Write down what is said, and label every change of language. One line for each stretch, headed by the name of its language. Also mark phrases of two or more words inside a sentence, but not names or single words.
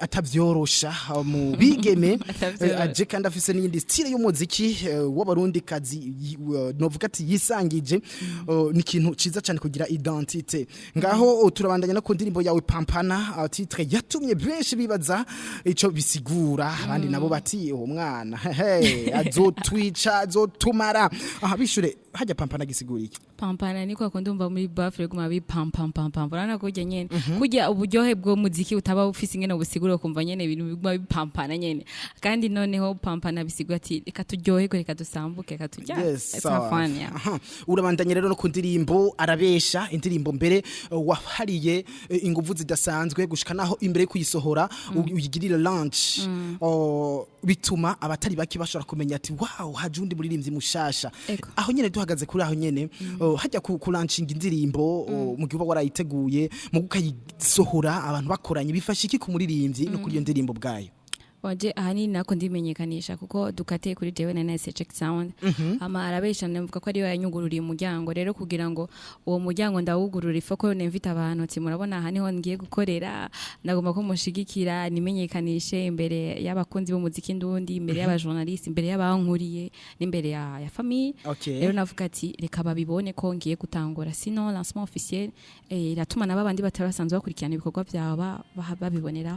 Rundi: atavyorosha mu bigeme aje kandi afise n'indi style y'umuziki w'abarundi kazi novuga ati yisangije ni ikintu ciza cyane kugira identité ngaho turabandanya no ku ndirimbo yawe Pampana titre yatumye benshi bibaza ico bisigura abandi nabo bati uwo mwana azotwica azotumara bishure hajya pampana gisigura iki pampana niko akundumva muri bafre guma bi pam pam pam pam urana kujya nyene kujya uburyohe bwo muziki utaba ufise ingene ubusiguro kumva nyene ibintu biguma bipampana nyene kandi noneho pampana bisigura ati reka turyohe reka dusambuke reka tujya
English: it's fun yeah.
Rundi: Urabandanye rero no ku ndirimbo arabesha indirimbo mbere wahariye inguvu zidasanzwe gushika naho imbere kuyisohora uyigirira launch bituma abatari baki bashobora kumenya ati wow haje undi muririmbyi mushasha aho nyene duhagaze kuri aho nyene hajya ku launching indirimbo mu gihe warayiteguye mu gukayisohora abantu bakoranye bifasha iki ku muririmbyi no kuri iyo ndirimbo bwayo Waje ahani nako ndimenyekanisha kuko dukateye kuri jewe na nese
English: check sound
Rundi: ama arabesha ndavuga ko ari yo yanyugururiye umuryango rero kugira ngo uwo muryango ndawugurura ifoko nemvita abantu ati murabona aha niho ngiye gukorera ndagomba ko mushigikira nimenyekanishe imbere y'abakunzi b'umuziki ndundi imbere y'abajournaliste imbere y'abankuriye n'imbere ya famille rero navuga ati reka babibone ko ngiye gutangura sino
French: lancement officiel
Rundi: iratuma nababandi batarasanzwe bakurikirana ibikorwa byaba babiboneraho